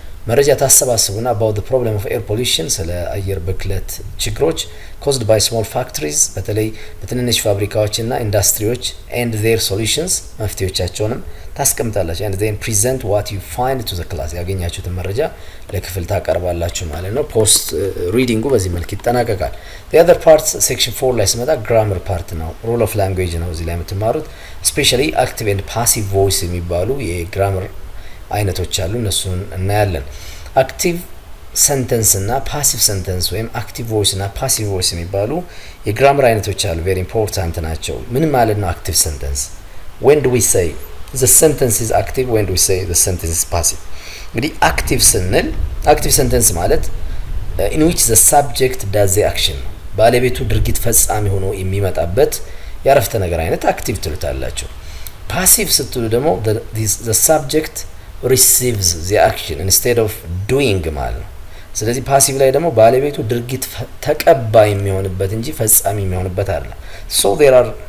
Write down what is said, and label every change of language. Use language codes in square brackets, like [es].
[en] መረጃ ታሰባስቡና about the problem of air pollution ስለ አየር ብክለት ችግሮች caused by small factories በተለይ በትንንሽ ፋብሪካዎችና ኢንዱስትሪዎች and their solutions መፍትሄዎቻቸውንም ታስቀምጣላችሁ and then present what you find to the class [am] ያገኛችሁትን መረጃ ለክፍል ታቀርባላችሁ ማለት ነው። ፖስት ሪዲንጉ በዚህ መልክ ይጠናቀቃል። [en] the other parts section 4 ላይ ስመጣ grammar part ነው። rule of language ነው እዚህ ላይ የምትማሩት especially active and passive voice የሚባሉ የግራመር [am] አይነቶች አሉ። እነሱን እናያለን። አክቲቭ ሰንተንስ እና ፓሲቭ ሰንተንስ ወይም አክቲቭ ቮይስ እና ፓሲቭ ቮይስ የሚባሉ የግራመር አይነቶች አሉ። ቬሪ ኢምፖርታንት ናቸው። ምን ማለት ነው አክቲቭ ሰንተንስ? [en] when do we say the sentence is active, when do we say the sentence is passive? [am] እንግዲህ አክቲቭ ስንል አክቲቭ ሰንተንስ ማለት [en] in which the subject does the action [am] ባለቤቱ ድርጊት ፈጻሚ ሆኖ የሚመጣበት የአረፍተ ነገር አይነት አክቲቭ ትሉታላችሁ። ፓሲቭ ስትሉ ደግሞ [en] the subject receives the action instead of doing [am] ማለት ነው። ስለዚህ ፓሲቭ ላይ ደግሞ ባለቤቱ ድርጊት ተቀባይ የሚሆንበት እንጂ ፈጻሚ የሚሆንበት አይደለም። so there are